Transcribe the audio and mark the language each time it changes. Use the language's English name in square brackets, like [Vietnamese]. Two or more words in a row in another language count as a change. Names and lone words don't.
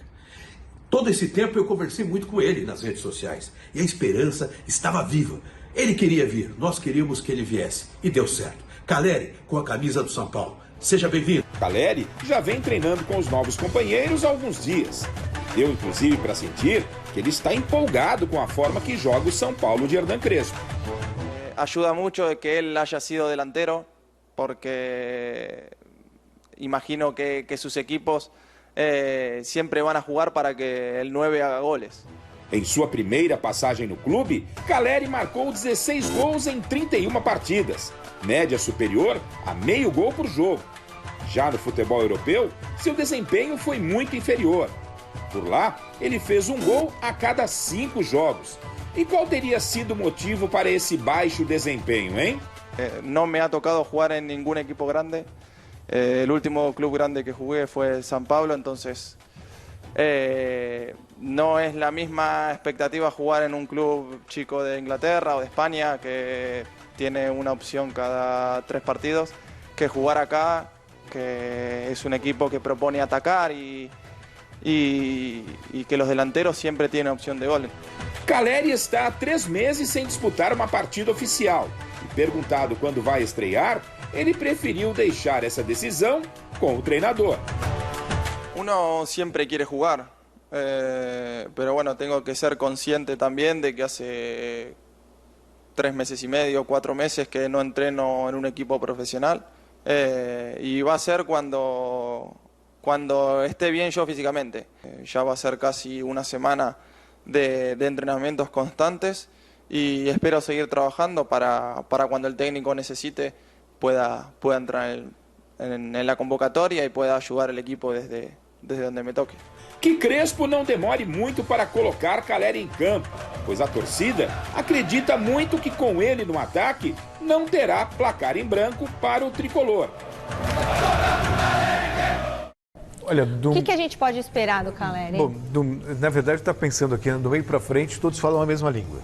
[Portuguese] Todo esse tempo eu conversei muito com ele nas redes sociais e a esperança estava viva. Ele queria vir, nós queríamos que ele viesse e deu certo. Calleri com a camisa do São Paulo. Seja bem-vindo. Calleri já vem treinando com os novos companheiros há alguns dias. Deu inclusive para sentir que ele está empolgado com a forma que joga o São Paulo de Hernan Crespo. [Spanish] Ayuda mucho de que él haya sido delantero, porque imagino que sus equipos siempre van a jugar para que el 9 haga goles. [Portuguese] Em sua primeira passagem no clube, Calleri marcou 16 gols em 31 partidas, média superior a meio gol por jogo. Já no futebol europeu, seu desempenho foi muito inferior. Por lá, ele fez um gol a cada 5 jogos. E qual teria sido o motivo para esse baixo desempenho, hein? [Spanish] No me ha tocado jugar en ningún equipo grande. El último club grande que jugué fue San Pablo, entonces no es la misma expectativa jugar en un club chico de Inglaterra o de España que tiene una opción cada 3 partidos, que jugar acá, que es un equipo que propone atacar y que los delanteros siempre tienen opción de gol. [Portuguese] Calleri está há 3 meses sem disputar uma partida oficial. E perguntado quando vai estrear, ele preferiu deixar essa decisão com o treinador. [Spanish] Uno siempre quiere jugar, pero bueno, tengo que ser consciente también de que hace 3 meses y medio, 4 meses que no entreno en un equipo profesional, y va a ser cuando esté bien yo físicamente. Ya va a ser casi una semana de entrenamientos constantes y espero seguir trabajando para cuando el técnico necesite pueda entrar en la convocatoria y pueda ayudar al equipo desde donde me toque. [Portuguese] Que Crespo não demore muito para colocar Calleri em campo, pois a torcida acredita muito que com ele no ataque não terá placar em branco para o tricolor. Olha, o que a gente pode esperar do Calleri? Bom, na verdade, está pensando aqui, do meio para frente, todos falam a mesma língua.